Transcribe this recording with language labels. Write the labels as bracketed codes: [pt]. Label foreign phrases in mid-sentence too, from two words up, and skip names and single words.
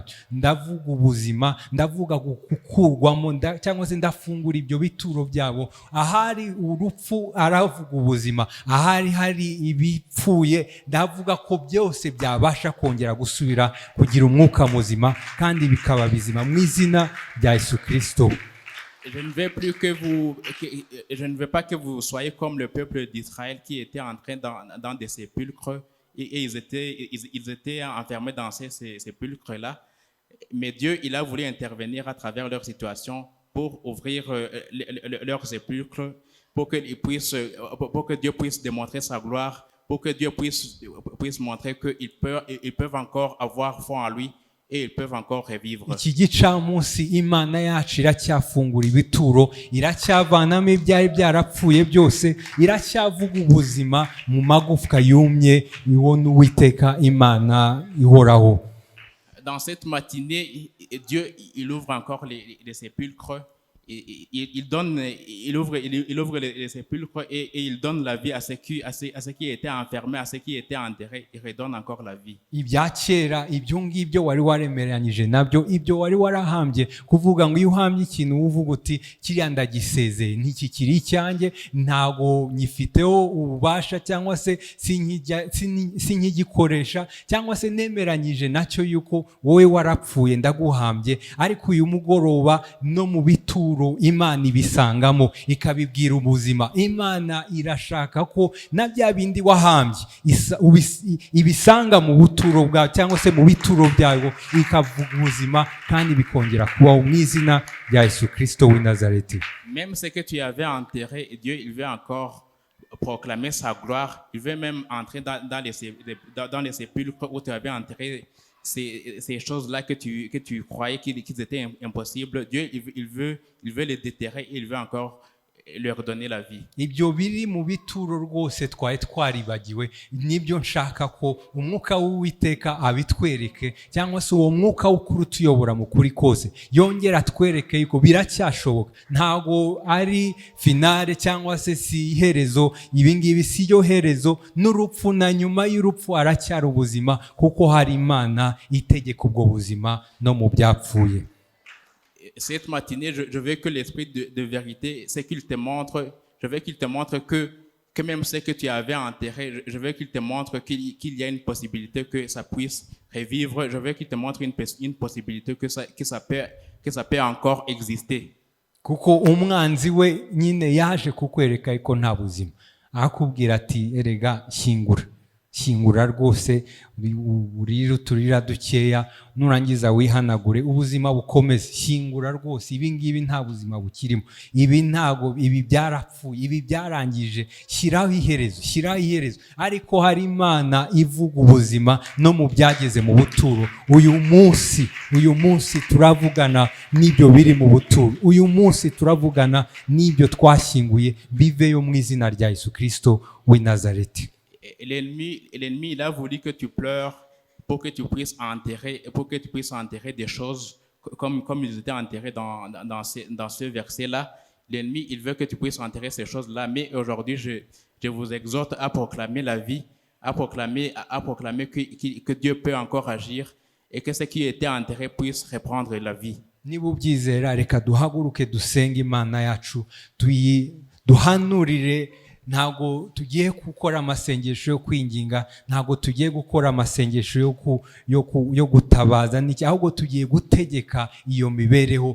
[rw] Ndavuga ubuzima, ndavuga gukurwamo, cyangwa se ndafungura ibyo bituro byabo. Ahari urupfu aravuga ubuzima, ahari hari ibipfuye ndavuga ko byose byabasha kongera gusubira kugira umwuka muzima kandi bikaba bizima mu izina rya Yesu Kristo. [fr] Je ne veux pas que vous soyez comme le peuple d'Israël qui était entré dans des sépulcres et ils étaient enfermés dans ces sépulcres-là. Mais Dieu, il a voulu intervenir à travers leur situation pour ouvrir leurs sépulcres, pour que Dieu puisse démontrer sa gloire, pour que Dieu puisse montrer qu'ils peuvent encore avoir foi en lui. Et ils peuvent encore revivre. [rw] Iki gicamunsi Imana yacu iracyafungura ibituro, iracyavanamo ibyari byarapfuye byose, iracyavuga ubuzima mu magufwa yumye, ibona Uwiteka Imana ihoraho. [fr] Dans cette matinée, Dieu il ouvre encore les sépulcres. Il ouvre les sépulcres et il donne la vie à ceux qui étaient enfermés, à ceux qui étaient enterrés. Il redonne encore la vie. [rw] Ibya kera ibyo ngibyo wari waremeranyije nabyo, ibyo wari warahambye kuvuga ngo iyo uhambye ikintu uvuga uti kiriya ndagisezeye, ntikikiri icyanjye, ntago nyifiteho ububasha, cyangwa se sinkigikoresha, cyangwa se nemeranyije nacyo yuko wowe warapfuye ndaguhambye. Ariko uyu mugoroba no mu bituro Imana ibisangamo ikabibwira ubuzima. Imana irashaka ko na bya bindi wahambye ibisanga mu buturo bwawe, cyangwa se mu bituro byawe, ikavuga ubuzima kandi bikongera kubaho mu izina rya Yesu Kristo w'i Nazareti. [fr] Même ce que tu avais enterré, Dieu il veut encore proclamer sa gloire. Il veut même entrer dans les sépulcres où tu avais enterré ces choses-là que tu croyais qu'ils étaient impossibles. Dieu, il veut les déterrer et il veut encore leur donner la vie. [rw] Ibyo biri mu bituro rwose twari twaribagiwe, nibyo nshaka ko umwuka w'Uwiteka abitwereke, cyangwa se uwo mwuka w'ukuri utuyobora mu kuri kose yongera atwereke yuko biracyashoboka, ntago ari finale cyangwa se si iherezo. Ibi ngibi si yo herezo, n'urupfu na nyuma y'urupfu aracyari ubuzima, kuko hari Imana itegeka ubwo buzima no mu byapfuye. [fr] Cette matinée, je veux que l'esprit de vérité, ce qu'il te montre, je veux qu'il te montre que même ce que tu avais enterré, je veux qu'il te montre qu'il y a une possibilité que ça puisse revivre. Je veux qu'il te montre une possibilité que ça peut encore exister. [rw] Kuko umwanzi we nyine yaje kukwereka yuko nta buzima, akubwira ati erega shyingura rwose, urira uturira dukeya, nurangiza wihanagure, ubuzima bukomeze. Shyingura rwose, ibi ngibi nta buzima bukirimo, ibi byarapfuye, ibi byarangije, shyiraho iherezo. Ariko hari Imana ivuga ubuzima no mu byageze mu buturo. Uyu munsi turavugana n'ibyo biri mu buturo, uyu munsi turavugana n'ibyo twashyinguye, biveyo mu izina rya Yesu Kristo w'i Nazareti. [fr] L'ennemi, il a voulu que tu pleures pour que tu puisses enterrer des choses comme ils étaient enterrés dans ce verset-là, l'ennemi, il veut que tu puisses enterrer ces choses-là. Mais aujourd'hui, je vous exhorte à proclamer la vie, à proclamer que Dieu peut encore agir et que ce qui était enterré puisse reprendre la vie. [rw] niba ubyizera reka duhaguruke dusenge Imana yacu duhanurire. Ntabwo tugiye gukora amasengesho yo kwinginga, ntabwo tugiye gukora amasengesho yo gutabaza n'iki, ahubwo tugiye gutegeka iyo mibereho.